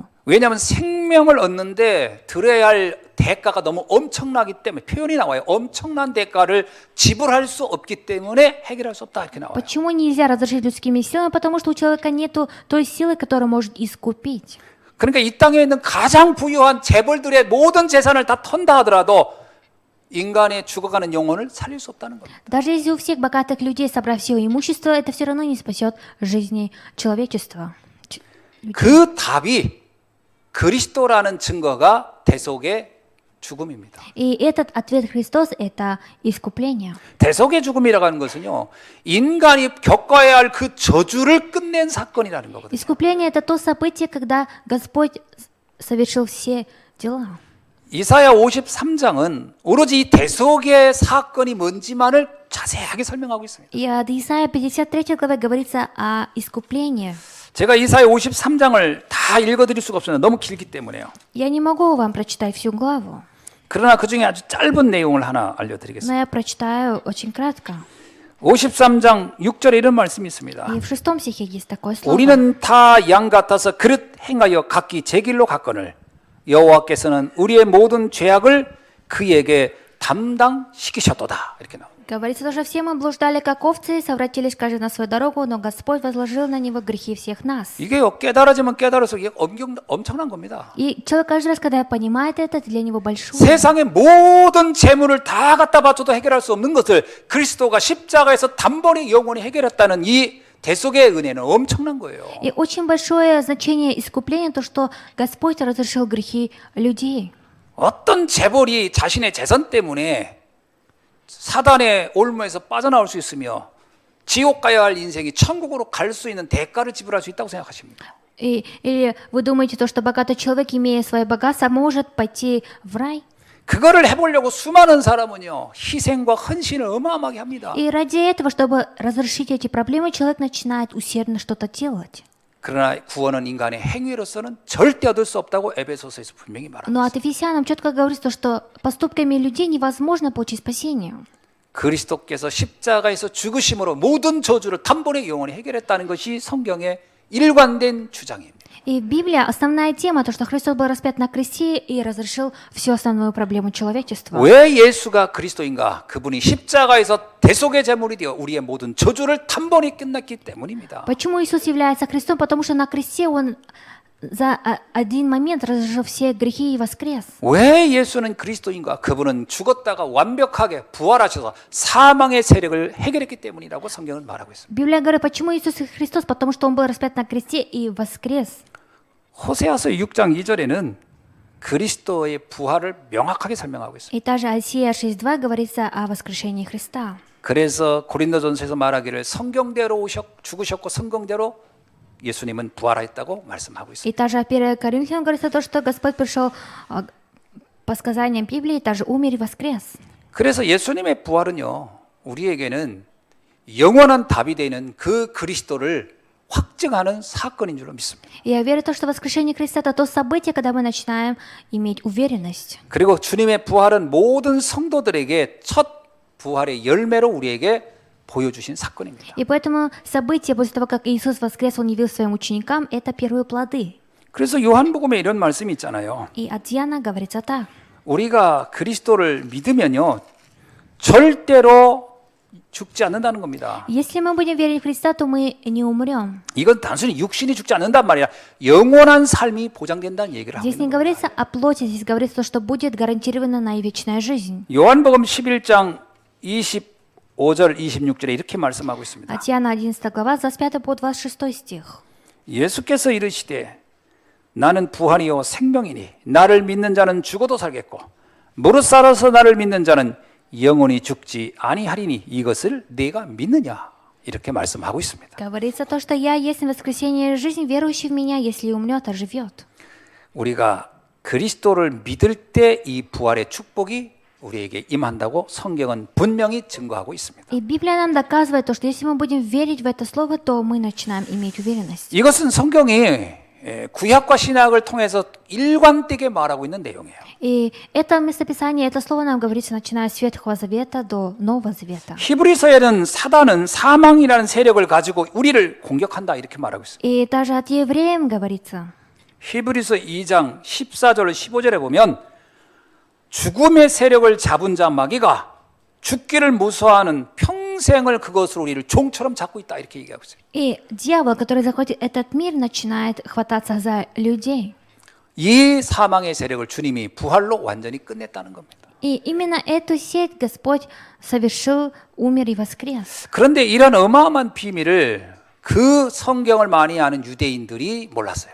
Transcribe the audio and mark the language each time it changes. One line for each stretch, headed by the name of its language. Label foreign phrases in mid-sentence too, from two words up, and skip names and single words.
Korean: 왜냐하면 생명을 얻는데 들어야 할 대가가 너무 엄청나기 때문에 표현이 나와요. 엄청난 대가를 지불할 수 없기 때문에 해결할 수 없다 이렇게 나와요.
Russian: Почему нельзя разрешить людскими силами? Потому что у человека нет той силы, которая может искупить.
Korean: 그러니까 이 땅에 있는 가장 부유한 재벌들의 모든 재산을 다 턴다 하더라도 인간의 죽어가는 영혼을 살릴 수 없다는 겁니다.
Russian: Даже если у всех богатых людей собрать все имущество, это все равно не спасет жизни человечества.
Korean: 그 답이 그리스도라는 증거가 대속의 죽음입니다.
Russian: И этот ответ Христос – это искупление.
Korean: 대속의 죽음이라고 하는 것은요, 인간이 겪어야 할 그 저주를 끝낸 사건이라는 거거든요.
Russian: Искупление – это то событие, когда Господь совершил все дела.
Korean: 이사야 53장은 오로지 이 대속의 사건이 뭔지만을 자세하게 설명하고 있습니다.
Russian: И от Исаия 53 главе говорится о искуплении.
Korean: 제가 이사야 53장을 다 읽어드릴 수가 없어요. 너무 길기 때문에요.
Russian: Я не могу вам прочитать всю главу,
Korean: 그러나 그 중에 아주 짧은 내용을 하나 알려드리겠습니다.
Russian: но я прочитаю очень кратко.
Korean: 53장 6절에 이런 말씀이 있습니다.
Russian: И в 6 стихе есть такое слово.
Korean: 우리는 다 양 같아서 그릇 행하여 각기 제 길로 갔거늘 여호와께서는 우리의 모든 죄악을 그에게 담당시키셨도다. 이렇게 나옵니다.
Russian: Говорится, тоже все мы блуждали, как овцы, совратились каждый на свою дорогу, но Господь возложил на него грехи всех нас.
Korean: 이게요, 깨달아지면 깨달을수록 이게 엄청난 겁니다.
Russian: И человек каждый раз, когда понимает это для него большое.
Korean: 세상의 모든 재물을 다 갖다 바쳐도 해결할 수 없는 것을 그리스도가 십자가에서 단번에 영원히 해결했다는 이 대속의 은혜는 엄청난 거예요.
Russian: И очень большое значение искупления то, что Господь разрешил грехи людей.
Korean: 어떤 재벌이 자신의 재산 때문에 사단의 올무에서 빠져나올 수 있으며 지옥 가야 할 인생이 천국으로 갈 수 있는 대가를 지불할 수 있다고 생각하십니까?
Russian: Или вы думаете, то, что богатый человек, имея свое богатство, может пойти в рай?
Korean: 그거를 해보려고 수많은 사람은요 희생과 헌신을 어마어마하게 합니다.
Russian: И ради этого, чтобы разрешить эти проблемы, человек начинает усердно что-то делать.
Korean: 그러나 구원은 인간의 행위로서는 절대 얻을 수 없다고 에베소서에서 분명히 말합니다.
Russian: Но от Ефесянам четко говорится, что поступками людей невозможно получить спасение.
Korean: 그리스도께서 십자가에서 죽으심으로 모든 저주를 단번에 영원히 해결했다는 것이 성경의 일관된 주장입니다.
Russian: И Библия, основная тема, то, что Христос был распят на кресте и разрешил всю основную проблему человечества.
Korean: 왜 예수가 그리스도인가? 그분이 십자가에서 대속의 제물이 되어 우리의 모든 저주를 단번에 끝났기 때문입니다.
Russian: Почему Иисус является Христом? Потому что на кресте Он за один момент разрешил все грехи и воскрес.
Korean: 왜 예수는 그리스도인가? 그분은 죽었다가 완벽하게 부활하셔서 사망의 세력을 해결했기 때문이라고 성경은 말하고 있습니다.
Russian: Библия говорит, почему Иисус Христос? Потому что Он был распят на кресте и воскрес.
Korean: 호세아서 6장 2절에는 그리스도의 부활을 명확하게 설명하고 있습니다.
Russian: И также Осия 6.2 говорится о воскрешении Христа.
Korean: 그래서 고린도전서에서 말하기를 성경대로 죽으셨고 성경대로 예수님은 부활했다고 말씀하고 있습니다.
Russian: И также 1 Коринфянам говорится то, что Господь пришел по сказаниям Библии, также умер и воскрес.
Korean: 그래서 예수님의 부활은요, 우리에게는 영원한 답이 되는 그 그리스도를 확증하는 사건인 줄로 믿습니다.
Russian: И я верю в то, что воскрешение Христа – это то событие, когда мы начинаем иметь уверенность.
Korean: 그리고 주님의 부활은 모든 성도들에게 첫 부활의 열매로 우리에게 보여주신 사건입니다.
Russian: И поэтому событие, после того, как Иисус воскрес, Он явил своим ученикам, это первые плоды.
Korean: 그래서 요한복음에 이런 말씀이 있잖아요.
Russian: И от Иоанна говорится так.
Korean: 우리가 그리스도를 믿으면요, 절대로 죽지 않는다는 겁니다.
Russian: Если мы будем верить в Христа, то мы не умрем.
Korean: 이건 단순히 육신이 죽지 않는단 말이야. 영원한 삶이 보장된다는 얘기를 하고
Russian: Здесь не
Korean: 있는 거예요.
Russian: говорится о плоти, здесь говорится то, что будет гарантирована на вечная жизнь.
Korean: 요한복음 11장 25절 26절에 이렇게 말씀하고 있습니다.
Russian: От Иоанна 11 глава, с 25 по 26 стих.
Korean: 예수께서 이르시되 나는 부활이요 생명이니 나를 믿는 자는 죽어도 살겠고 무릇 살아서 나를 믿는 자는 영원히 죽지 아니하리니 이것을 네가 믿느냐 이렇게 말씀하고 있습니다.
Russian: Говорится то, что я есть воскресение и жизнь, верующий в меня, если умрет, оживет.
Korean: 우리가 그리스도를 믿을 때 이 부활의 축복이 우리에게 임한다고 성경은 분명히 증거하고 있습니다.
Russian: И Библия нам доказывает то, что если мы будем верить в это слово, то мы начинаем иметь уверенность.
Korean: 이것은 성경이 구약과 신약을 통해서 일관되게 말하고 있는 내용이에요.
Russian: И это местописание, это слово нам говорится, начиная с Ветхого Завета до Нового Завета.
Korean: 히브리서에는 사단은 사망이라는 세력을 가지고 우리를 공격한다 이렇게 말하고 있어요.
Russian: И даже от евреям говорится.
Korean: 히브리서 2장 14절 15절에 보면 죽음의 세력을 잡은 자 마귀가 죽기를 무서워하는 평생을 그것으로 우리를 종처럼 잡고 있다 이렇게 얘기하고 있어요.
Russian: И дьявол, который захватит этот мир, начинает хвататься за людей.
Korean: 이 사망의 세력을 주님이 부활로 완전히 끝냈다는 겁니다.
Russian: И именно эту сеть Господь совершил, умер и воскрес.
Korean: 그런데 이런 어마어마한 비밀을 그 성경을 많이 아는 유대인들이 몰랐어요.